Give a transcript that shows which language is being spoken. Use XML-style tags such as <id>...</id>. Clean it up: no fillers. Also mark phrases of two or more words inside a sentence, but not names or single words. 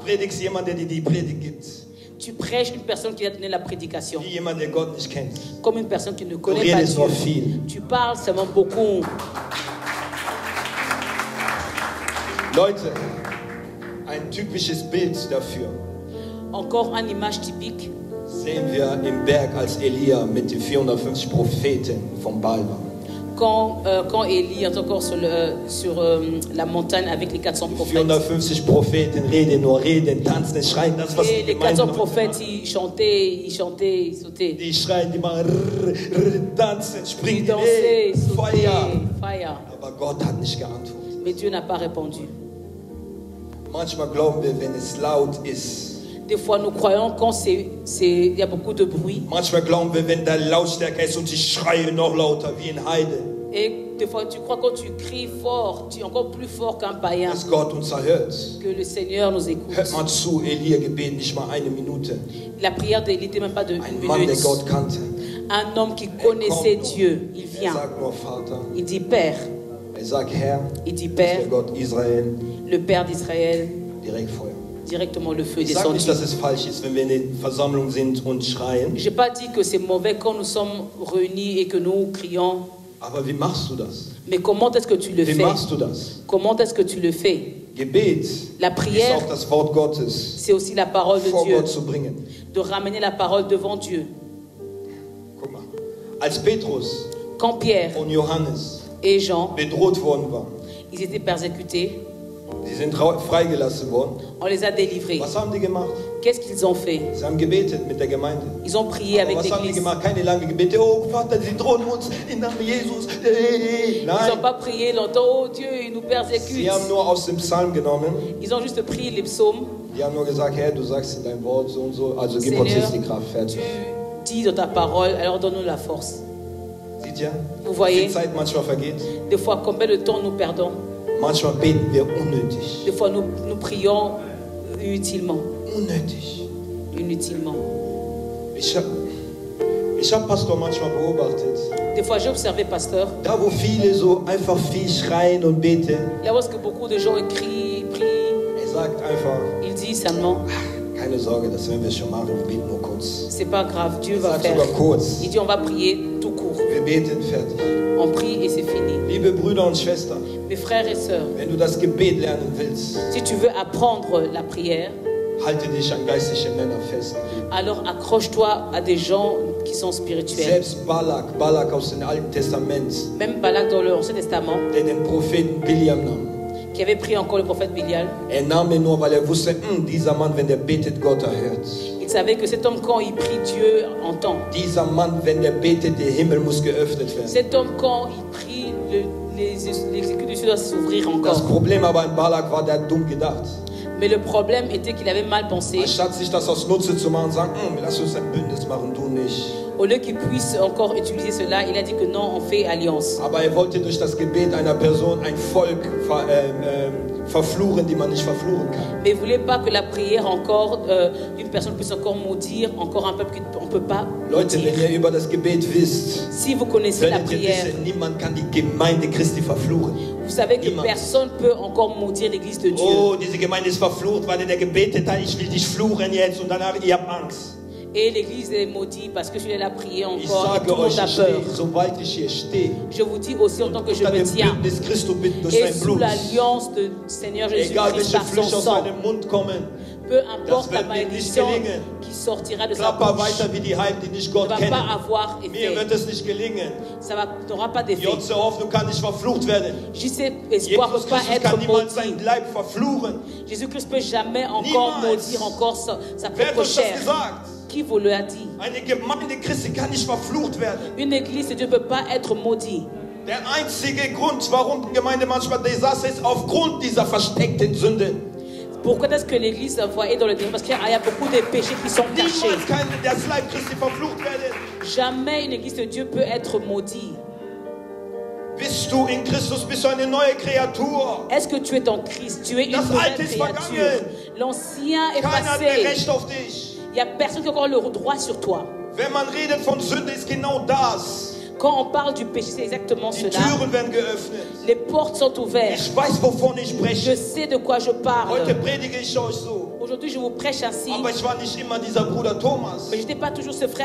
<de>Du predigst jemand, der dir die Predigt gibt.</de> <fr>Tu prêches une personne qui a donné la prédication.</fr> <de>Wie jemand, der Gott nicht kennt.</de> <fr>Comme une personne qui ne</fr> <de>Du</de> <fr>connaît pas</fr> <de>redest</de> <fr>Dieu.</fr> <de>nur viel.</de> <fr>Tu parles seulement beaucoup.</fr> <de>Leute, ein typisches Bild dafür</de> <fr>Encore une image typique.</fr> <de>sehen wir im Berg, als Elia mit den 450 Propheten vom Baal war.</de> <fr>Quand Élie est encore sur la montagne avec les 400 prophètes.</fr> <de>450 Propheten reden, tanzen, schreien, das was</de> <fr>Et</fr> <de>die</de> <fr>les 400</fr> <de>Gemeinde</de> <fr>prophètes, ils chantaient, ils sautaient.</fr> <de>die schreien, die machen tanzen,</de> <fr>Ils</fr> <de>springen,</de> <fr>dansaient,</fr> <de>Feuer.</de> <fr>sautaient, fire.</fr> <de>Aber Gott hat nicht geantwortet.</de> <fr>Mais Dieu n'a pas répondu.</fr> <de>Manchmal glauben wir, wenn es laut ist.</de> <fr>Des fois, nous croyons quand il y a beaucoup de bruit.</fr> <de>Manchmal glauben wir, wenn da Lautstärke ist und sie schreien noch lauter wie in Heide,</de> <fr>Et des fois, tu crois quand tu cries fort, tu es encore plus fort qu'un païen,</fr> <de>dass Gott uns erhört.</de> <fr>que le Seigneur nous écoute.</fr> <de>Hört mal zu, Elia Gebet nicht mal eine Minute.</de> <fr>La prière d'Élie n'était même pas de</fr> <de>Ein</de> <fr>une</fr> <de>Mann, der</de> <fr>minute.</fr> <de>Gott kannte.</de> <fr>Un homme qui connaissait Dieu, il</fr> <de>Er</de> <fr>vient.</fr> <de>sagt nur Vater.</de> <fr>Il dit Père.</fr> <de>Er sagt Herr.</de> <fr>Il dit</fr> <de>Das ist</de> <fr>Père,</fr> <de>der Gott Israel.</de> <fr>le Père d'Israël,</fr> <de>Direkt Feuer.</de> <fr>directement le feu</fr> <de>Ich sage nicht, dass</de> <fr>descendu.</fr> <de>es falsch ist, wenn wir in der Versammlung sind und schreien.</de> <fr>Je n'ai pas dit que c'est mauvais quand nous sommes réunis et que nous crions.</fr> <de>Aber wie machst du das?</de> <fr>Mais comment est-ce que tu le</fr> <de>Wie</de> <fr>fais?</fr> <de>machst du das?</de> <fr>Comment est-ce que tu le fais?</fr> <de>Gebet</de> <fr>La</fr> <de>ist</de> <fr>prière,</fr> <de>auch das Wort Gottes</de> <fr>c'est aussi la parole de</fr> <de>vor</de> <fr>Dieu,</fr> <de>Gott zu bringen.</de> <fr>de ramener la parole devant Dieu.</fr> <de>Guck mal. Als Petrus</de> <fr>Quand Pierre</fr> <de>und Johannes</de> <fr>et Jean,</fr> <de>bedroht worden waren,</de> <fr>ils étaient persécutés,</fr> <de>sie sind freigelassen worden.</de> <fr>on les a délivrés.</fr> <de>Was haben die gemacht?</de> <fr>Qu'est-ce qu'ils ont fait?</fr> <de>Sie haben gebetet mit der Gemeinde.</de> <fr>Ils ont prié</fr> <de>Aber</de> <fr>avec</fr> <de>was haben die</de> <fr>l'église.</fr> <de>gemacht? Keine lange Gebete. Oh Vater, sie drohen uns im Namen Jesus.</de> <fr>Ils</fr> <de>Nein,</de> <fr>n'ont pas prié longtemps. Oh Dieu, ils nous persécutent.</fr> <de>sie haben nur aus dem Psalm genommen.</de> <fr>Ils ont juste prié les psaumes.</fr> <de>Die haben nur gesagt, Herr, du sagst in deinem Wort so und so, also gib uns</de> <fr>Seigneur,</fr> <de>jetzt die Kraft. Fertig.</de> <fr>tu dis dans ta parole, alors donne-nous la force.</fr> <de>Seht ihr?</de> <fr>Vous</fr> <de>Wie</de> <fr>voyez,</fr> <de>viel Zeit manchmal vergeht?</de> <fr>des fois, combien de temps nous perdons?</fr> <de>Manchmal beten wir unnötig.</de> <fr>Des fois, nous prions inutilement. Inutilement.</fr> <de>Ich hab Pastor manchmal beobachtet.</de> <fr>Des fois, j'ai observé, pasteur,</fr> <de>Da wo viele so einfach viel schreien und beten,</de> <fr>là où est-ce que beaucoup de gens crient, prient,</fr> <de>sagt einfach,</de> <fr>ils disent seulement,</fr> <de>keine Sorge, das werden wir schon machen, wir beten nur kurz.</de> <fr>c'est pas grave, Dieu va</fr> <de>Sagt</de> <fr>faire.</fr> <de>sogar kurz.</de> <fr>Il dit, on va prier tout court.</fr> <de>Wir beten fertig.</de> <fr>On prie et c'est fini.</fr> <de>Liebe Brüder und Schwestern,</de> <fr>Mes frères et sœurs,</fr> <de>wenn du das Gebet lernen willst,</de> <fr>si tu veux apprendre la prière,</fr> <de>halte dich an geistliche Männer fest.</de> <fr>alors accroche-toi à des gens qui sont spirituels.</fr> <de>Selbst Balak aus dem Alten Testament,</de> <fr>Même Balak dans l'Ancien Testament,</fr> <de>der den Propheten Biliam nahm.</de> <fr>qui avait pris encore le prophète Bilial,</fr> <de>Er nahm ihn nur, weil er wusste, dieser Mann, wenn der betet, Gott erhört.</de> <fr>il savait que cet homme, quand il prie, Dieu entend.</fr> <de>Dieser Mann, wenn der betet, der Himmel muss geöffnet werden.</de> <fr>Cet homme, quand il prie, les écus du ciel doivent s'ouvrir</fr> <de>Das</de> <fr>encore.</fr> <de>Problem aber in Balak war, der hat dumm gedacht.</de> <fr>Mais le problème était qu'il avait mal pensé.</fr> <de>Anstatt sich das aus Nutze zu machen, sagen, lass uns ein Bündnis machen, du nicht.</de> <fr>Au lieu qu'il puisse encore utiliser cela, il a dit que non, on fait alliance.</fr> <de>Aber er wollte durch das Gebet einer Person ein Volk verfluchen, die man nicht verfluchen kann.</de> <fr>Mais vous voulez pas que la prière encore d'une personne puisse encore maudire encore un peuple qu'on ne peut pas</fr> <de>Leute,</de> <fr>maudire.</fr> <de>wenn ihr über das Gebet wisst,</de> <fr>Si vous connaissez la</fr> <de>werdet ihr</de> <fr>prière,</fr> <de>wissen, niemand kann die Gemeinde Christi verfluchen.</de> <fr>vous savez que</fr> <de>Niemand.</de> <fr>personne ne peut encore maudire l'église de Dieu.</fr> <de>Oh, diese Gemeinde ist verflucht, weil der gebetet hat, ich will dich fluchen jetzt und dann habt ihr Angst.</de> <fr>Et l'église est maudite parce que je l'ai prié</fr> <de>Ich</de> <fr>encore et</fr> <de>sage</de> <fr>tout le monde</fr> <de>euch,</de> <fr>a</fr> <de>ich</de> <fr>peur.</fr> <de>stehe, sobald ich hier stehe,</de> <fr>Je vous dis aussi en tant que je</fr> <de>unter</de> <fr>me</fr> <de>dem</de> <fr>tiens</fr> <de>Bündnis Christus bitten durch</de> <fr>et</fr> <de>sein</de> <fr>sous</fr> <de>Blut,</de> <fr>l'alliance de Seigneur</fr> <de>egal</de> <fr>Jésus-Christ</fr> <de>welche</de> <fr>par son</fr> <de>Flüche aus</de> <fr>sang,</fr> <de>seinem Mund kommen,</de> <fr>peu importe</fr> <de>Das</de> <fr>la</fr> <de>wird mir nicht</de> <fr>malédiction</fr> <de>gelingen.</de> <fr>qui sortira de sa</fr> <de>klapper</de> <fr>bouche,</fr> <de>weiter wie die Heiden, die nicht</de> <fr>ne</fr> <de>Gott</de> <fr>va</fr> <de>kennen.</de> <fr>pas avoir</fr> <de>Mir</de> <fr>effet.</fr> <de>wird es nicht gelingen.</de> <fr>Ça n'aura pas d'effet.</fr> <de>Jotze Hoffnung kann nicht verflucht werden.</de> <fr>Juste espoir ne</fr> <de>Jesus</de> <fr>peut pas</fr> <de>Christus</de> <fr>être</fr> <de>kann niemals</de> <fr>maudit.</fr> <de>seinen Leib verfluchen.</de> <fr>Jésus-Christ ne peut jamais encore</fr> <de>Niemals.</de> <fr>maudire encore sa</fr> <de>Wer hat</de> <fr>propre</fr> <de>uns das</de> <fr>chair.</fr> <de>gesagt?</de> <fr>Qui vous le a dit?</fr> <de>Eine Gemeinde Christi kann nicht verflucht werden.</de> <fr>Une église de Dieu ne peut pas être maudite.</fr> <de>Der einzige Grund, warum die Gemeinde manchmal Desaster ist, aufgrund dieser versteckten Sünde.</de> <fr>Pourquoi est-ce que l'église est dans le démon? Parce qu'il y a beaucoup de péchés qui sont cachés.</fr> <de>Niemals kann das Leib Christi verflucht werden.</de> <fr>Jamais une église de Dieu peut être maudite.</fr> <de>Bist du in Christus, bist du eine neue Kreatur.</de> <fr>Est-ce que tu es en Christ? Tu es une</fr> <de>Das</de> <fr>nouvelle</fr> <de>Alte ist</de> <fr>créature.</fr> <de>vergangen.</de> <fr>L'ancien est</fr> <de>Keiner hat mehr</de> <fr>passé.</fr> <de>Recht auf dich.</de> <fr>Il n'y a personne qui a encore le droit sur toi.</fr> <de>Wenn man redet von Sünde, ist genau das.</de> <fr>Quand on parle du péché, c'est exactement</fr> <de>Die</de> <fr>cela.</fr> <de>Türen werden geöffnet.</de> <fr>Les portes sont ouvertes.</fr> <de>Ich weiß, wovon ich</de> <fr>Je</fr> <de>spreche.</de> <fr>sais de quoi je</fr> <de>Heute</de> <fr>parle.</fr> <de>predige ich euch so.</de> <fr>Aujourd'hui, je vous prêche ainsi.</fr> <de>Aber ich war nicht immer dieser Bruder Thomas.</de> <fr>Mais je n'étais pas toujours ce frère</fr>